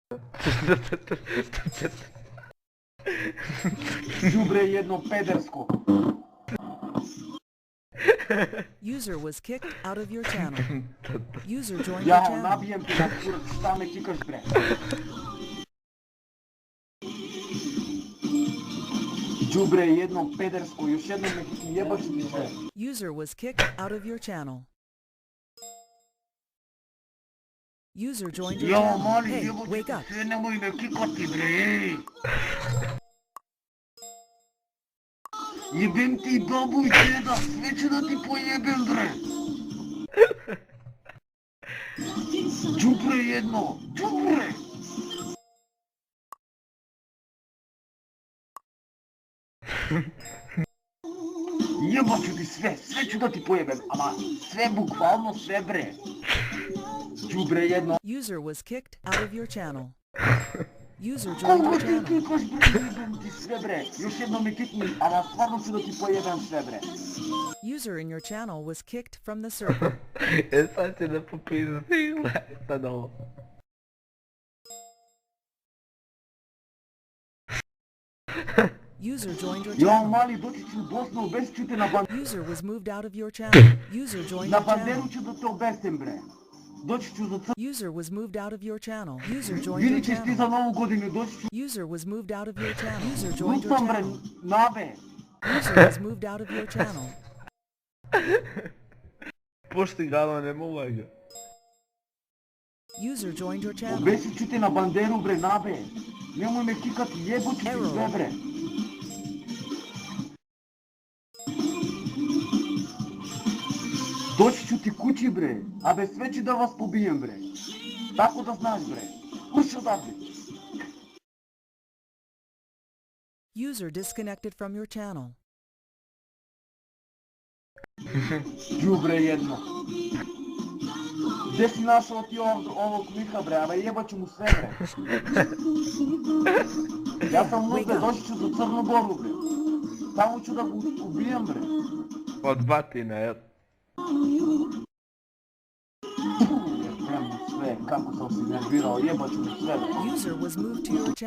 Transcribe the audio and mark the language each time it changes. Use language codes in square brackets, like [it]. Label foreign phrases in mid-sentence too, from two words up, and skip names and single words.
[sr] Đubre jedno pedersko. [en] User was kicked out of your channel. User joined your [sr] Ja, [en] channel. [sr] nabijem ti na kurac, šta me kikaš bre? Đubre jedno pedersko, još jednom me jebaš ti sve. [en] User was kicked out of your channel. User joined your [sr] Jo, [en] channel. [sr] mali, [en] Hey, [sr] jebote [en] wake [sr] ti [en] up. [sr] sve, nemoj me kikati bre, ej. Jebem ti babu i deda, sve ću da ti pojebem bre. Đubre jedno, đubre. Jebat ću ti sve, sve ću da ti pojebem, ama sve, bukvalno sve bre. Đubre jedno. [en] User was kicked out of your channel. User joined [sr] Kako [en] your [sr] ti [en] channel. [sr] kikaš bre, jebem ti sve bre. Još jednom me kikni, ama stvarno ću da ti pojebem sve bre. [en] User in your channel was kicked from the server. [sr] Sad će da popizdile, sad ovo. [en] User joined your [sr] Jo, [en] channel. [sr] mali, doći ću u Bosnu, obest ću te na banderu. [en] User was moved out of your channel. User joined [sr] Na [en] your channel. [sr] banderu ću da te obestem bre. Doći ću za [en] User was moved out of your channel. User joined your [sr] Vidit ćeš ti za [en] channel. [sr] novu godinu, doći ću. [en] User was moved out of your channel. User joined your [sr] Lupam bre, [en] channel. [sr] nabe. [en] User was moved out of your channel. [sr] Pušti ga, ali ne mogu ga. [en] User joined your channel. [sr] Obesit ću te na banderu bre, nabe. Nemoj me kikati, jebut ću ti [en] Error. [sr] sve bre. Doći ću ti kući bre, a bez sve ću da vas pobijem bre. Tako da znaš bre. Uši odavde. [en] User disconnected from your channel. [sr] Đubre jedno. Gdje si našao ti ovog Miha bre, a jebat ću mu sve bre. Ja sam lud bre, doći ću za Crnu Goru bre. Tamo ću da ga ubijem bre. Od batina, jel? Jebem mu sve, kako sam se nervirao, jebat ću mu sve bre. [en] User was moved to your channel.